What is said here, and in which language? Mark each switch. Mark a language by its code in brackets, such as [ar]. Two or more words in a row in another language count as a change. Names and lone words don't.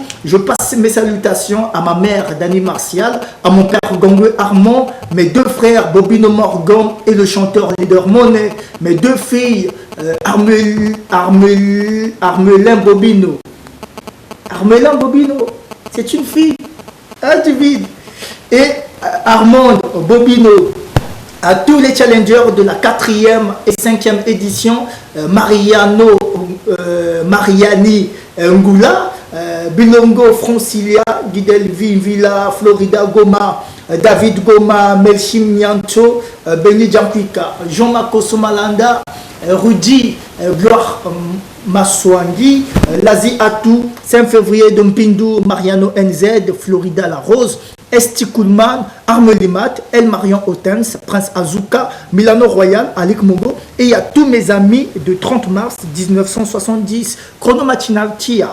[fr] Je passe mes salutations à ma mère Dani Martial, à mon père Gongwe Armand, mes 2 frères Bobino Morgan et le chanteur leader Monet, mes 2 filles Armelin Bobino. Armelin Bobino, c'est une fille, du vide. Et Armand Bobino, à tous les challengers de la 4e et 5e édition, Mariani Ngula, Bilongo Francilia, Guidelvi Villa, Florida Goma, David Goma, Melchim Nyanto, Beni Djampika, Jean-Marco Somalanda, Rudy Gloire Maswangi, Lazi Atou, 5 février de Mpindu, Mariano NZ, Florida La Rose, Esti Koulman, Armelimat, El Marion Otens, Prince Azuka, Milano Royal, Alik Mogo, et il y a tous mes amis de 30 mars 1970, Chrono Matinal Tia.